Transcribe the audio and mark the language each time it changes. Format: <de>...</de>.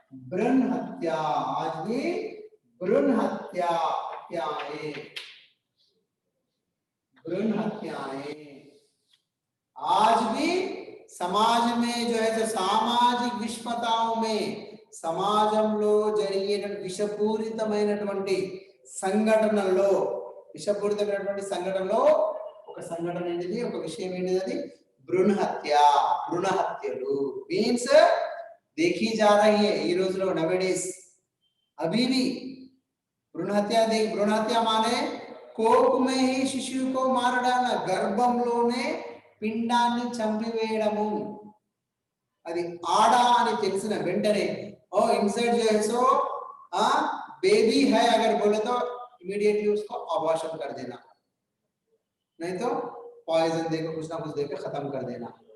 <hi>भ्रूण हत्या, आज भी भ्रूण हत्याएं, भ्रूण हत्याएं आज भी समाज में जो है तो सामाजिक विषमताओं में,</hi> <te>సమాజంలో జరిగే విషపూరితమైనటువంటి సంఘటనల్లో, విషపూరితమైనటువంటి సంఘటనలో ఒక సంఘటన ఏంటిది, ఒక విషయం ఏంటిది? అది భ్రూణ హత్య, భ్రూణ హత్యలు మీన్స్</te> <hi>देखी जा रही है</hi> <te>ఈ రోజులో నవేడేస్.</te> <hi>अभी भी भ्रूण हत्या माने कोख में ही शिशु को मार डालना,</hi> <te>గర్భంలోనే పిండాన్ని చంపివేయడము. అది ఆడ అని తెలిసిన వెంటనే</te> <hi>इनसाइड जो है सो बेबी है अगर बोले तो इमीडिएटली उसको अबॉर्शन कर देना, नहीं तो पॉइजन देकर कुछ ना कुछ देकर खत्म कर देना.</hi>